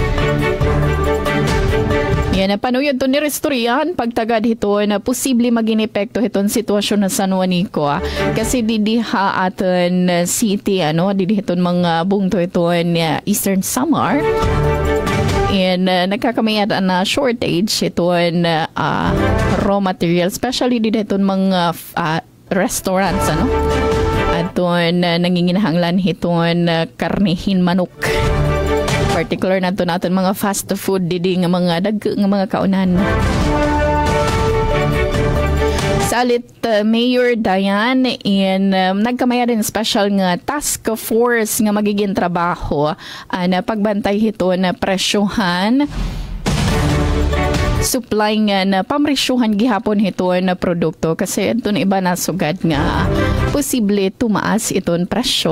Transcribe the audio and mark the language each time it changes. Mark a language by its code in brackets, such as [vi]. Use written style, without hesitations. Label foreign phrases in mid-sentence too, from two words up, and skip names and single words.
[war] Yan na panuyod to ni Restorian pagtagad hito na posible maging epekto hitong sitwasyon na San Juanico. Kasi didiha aton city, ano, didiha mga bungto ito Eastern Samar. And nagkakamayad na shortage ito [en] raw material, [war] especially didiha mga restaurants, ano. At nanginginahanglan ito karnihin manok. Particular na ito natin mga [en] fast food [war] didi nga mga mga kaunan. Salit Mayor Diane in nagkamaya din special nga [en] task force [war] nga magiging trabaho na pagbantay hito na presyohan supply nga na pamresyuhan gihapon hiton na produkto kasi ito iba na sugad nga posible tumaas iton presyo.